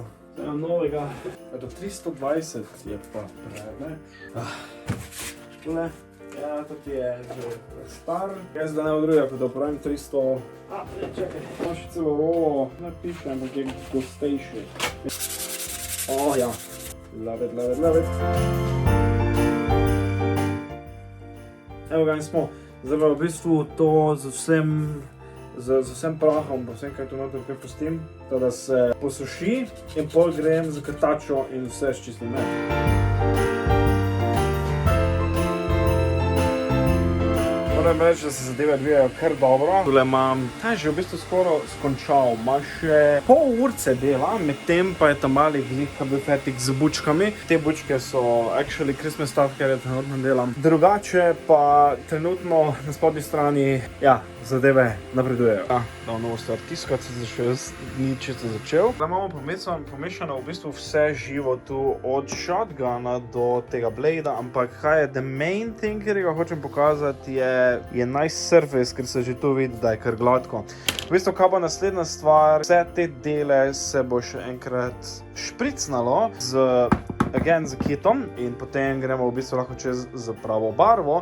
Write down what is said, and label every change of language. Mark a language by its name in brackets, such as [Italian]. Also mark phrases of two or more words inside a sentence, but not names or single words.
[Slovenian] Novega, do 320 je pa preveč. Tule, ja, to je že star. Jaz da ne od drugega, kot da uporabim 300... Ne, čakaj, imam še celo rolo, ne piše, ampak je gostejši. Ja, [English] love it. [Slovenian] Evo ga in smo. Zdaj pa v bistvu to z vsem prahom, pa vsem, kaj tu noter kaj pustim, da se posuši in pol grem za krtačo in vse sčistim. Moram reči, da se zadeve odvijajo kar dobro. Tule imam, ta je že v bistvu skoro skončal, ima še pol urce dela, medtem pa je ta mali glih, ki bil fertik z bučkami. Te bučke so [English] actually Christmas stuff, [Slovenian] ker je trenutno delam. Drugače pa trenutno na spodnji strani, ja, zadeve napredujejo. Da novo stvar tiskati se še ni čisto začel. Da imamo pomešano v bistvu vse živo tu, od shotguna do tega blada, ampak kaj je [English] the main thing, [Slovenian] ker ga hočem pokazati, je [English] nice surface, [Slovenian] ker se že tu vidi, da je kar gladko. V bistvu, kaj bo naslednja stvar, vse te dele se bo še enkrat špricnalo z kitom in potem gremo v bistvu lahko čez z pravo barvo.